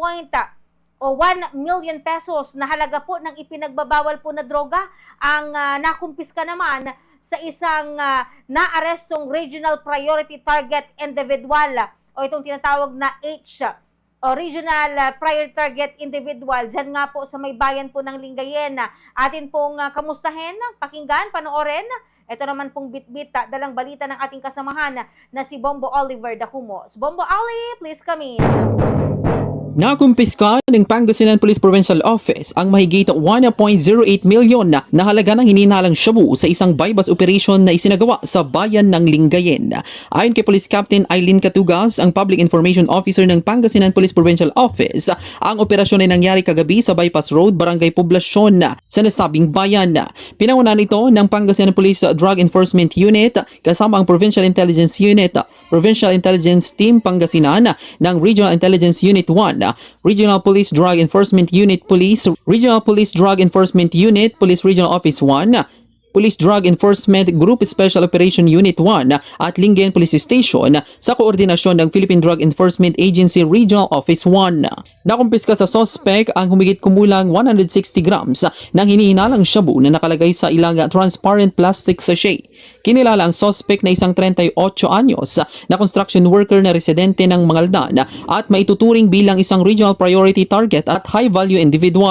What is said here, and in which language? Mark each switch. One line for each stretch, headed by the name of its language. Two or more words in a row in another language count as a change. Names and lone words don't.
Filipino: million pesos na halaga po ng ipinagbabawal po na droga ang nakumpiska naman sa isang naarestong
English: Regional Priority Target Individual
Filipino: o itong tinatawag na
English: Regional Priority Target Individual
Filipino: dyan nga po sa may bayan po ng Lingayen. Atin pong kamustahin, pakinggan, panoorin. Ito naman pong bit-bit, dalang balita ng ating kasamahan na si Bombo Oliver Dacumos.
English: Bombo Ali, please come in.
Filipino: Nakumpiska ng Pangasinan Police Provincial Office ang mahigit 1.08 milyon na halaga ng hininalang shabu sa isang
English: bypass operation
Filipino: na isinagawa sa bayan ng Lingayen. Ayon kay Police Captain Eileen Catugas, ang Public Information Officer ng Pangasinan Police Provincial Office, ang operasyon ay nangyari kagabi sa Bypass Road, Barangay Poblasyon sa nasabing bayan. Pinangunahan ito ng Pangasinan Police Drug Enforcement Unit kasama ang Provincial Intelligence Unit, Provincial Intelligence Team Pangasinan ng Regional Intelligence Unit 1, Regional Police Drug Enforcement Unit Police, Regional Police Drug Enforcement Unit, Police Regional Office 1, Police Drug Enforcement Group Special Operation Unit 1 at Lingayen Police Station sa koordinasyon ng Philippine Drug Enforcement Agency Regional Office 1. Nakumpiska sa suspect ang humigit kumulang 160 grams ng hinihinalang shabu na nakalagay sa ilang
English: transparent plastic sachet.
Filipino: Kinilala ang suspect na isang 38 anyos na
English: construction worker
Filipino: na residente ng Mangaldan at maituturing bilang isang
English: regional priority target
Filipino: at
English: high-value individual.